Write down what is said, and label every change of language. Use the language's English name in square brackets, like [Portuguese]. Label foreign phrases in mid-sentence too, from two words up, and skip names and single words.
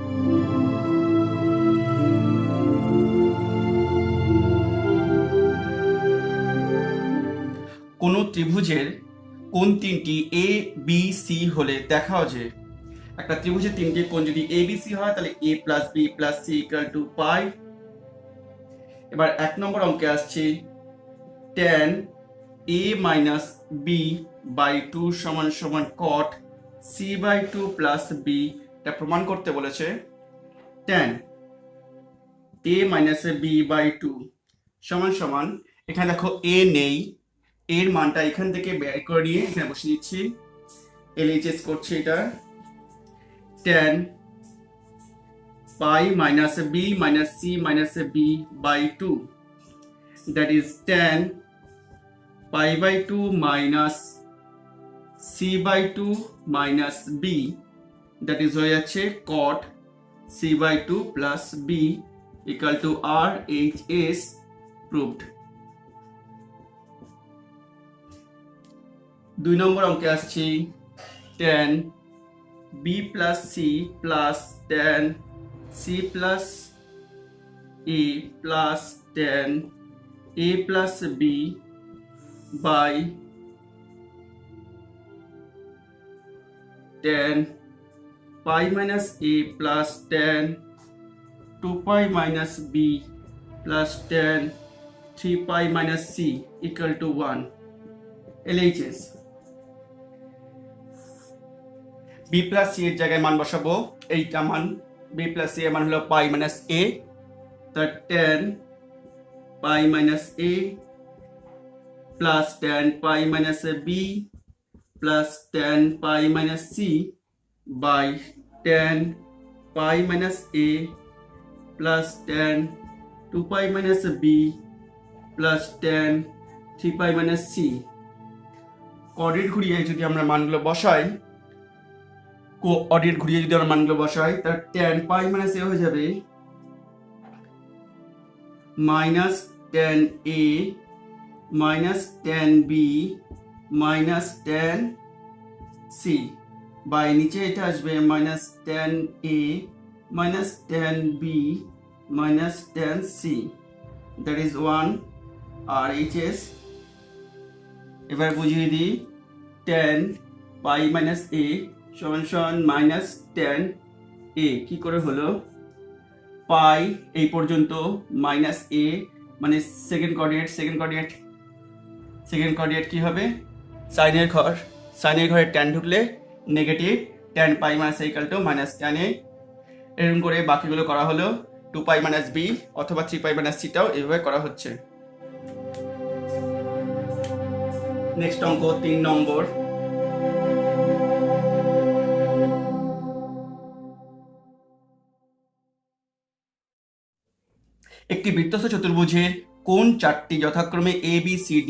[Bangla] কোন ত্রিভুজের কোণ তিনটি এ বি সি হলে দেখাও যে, একটা ত্রিভুজের তিনটি কোণ যদি এ বি সি হয় তাহলে [English] a plus b plus c equal to pi. [Bangla] এবার 1 নম্বর অঙ্কে আসছে [English] tan a minus b by 2 [Bangla] সমান সমান [English] cot c by 2 plus b. [Bangla] এটা প্রমাণ করতে বলেছে। [English] tan a minus b by 2 [Bangla] সমান সমান, এখানে দেখো a নেই, এর মানটা এখান থেকে বের করে নিয়ে এখানে বসিয়ে দিচ্ছি, LHS করছে এটা। [English] tan pi minus b minus c minus b by 2, that is tan pi by 2 minus c by 2 minus b, that is [Bangla] হয়ে যাচ্ছে [English] cot c by 2 plus b equal to RHS proved. [Bangla] 2 নম্বর অঙ্কে আসছি [English] tan b plus c plus tan c plus a plus tan a plus b by tan pi minus a plus tan 2 pi minus b plus tan 3 pi minus c equal to 1. LHS b plus c [Bangla] এর জায়গায় মান বসাবো, এইটা মান [English] b plus c [Bangla] এর মান হলো [English] pi minus a, তার tan pi minus a plus tan pi minus b plus tan pi minus c by tan pi minus a plus tan 2 pi minus b plus tan 3 pi minus c. [Bangla] কোঅর্ডিনেট ঘুরিয়ে যদি আমরা মানগুলো বসাই, তার [English] tan pi minus a [Bangla] হয়ে যাবে [English] minus tan a minus tan b minus tan c [Bangla] বাই নিচে এটা আসবে [English] minus tan a minus tan b minus tan c, that is 1 আর hs। [Bangla] এবার বুঝিয়ে দিই, [English] tan pi minus a [Bangla] সমান সমান [English] minus tan a [Bangla] কি করে হলো, পাই এই পর্যন্ত [English] minus a [Bangla] মানে [English] second coordinate [Bangla] কি হবে, সাইনের ঘরে tan ঢুকলে [English] negative tan pi minus a equal to minus tan a. [Bangla] এরকম করে বাকিগুলো করা হলো, [English] 2 pi minus b [Bangla] অথবা [English] 3 pi minus c [Bangla] টাও এইভাবে করা হচ্ছে। নেক্সট অঙ্ক 3 নম্বর। একটি বৃত্তস্থ চতুর্ভুজের কোণ চারটি যথাক্রমে এ বি সি ডি।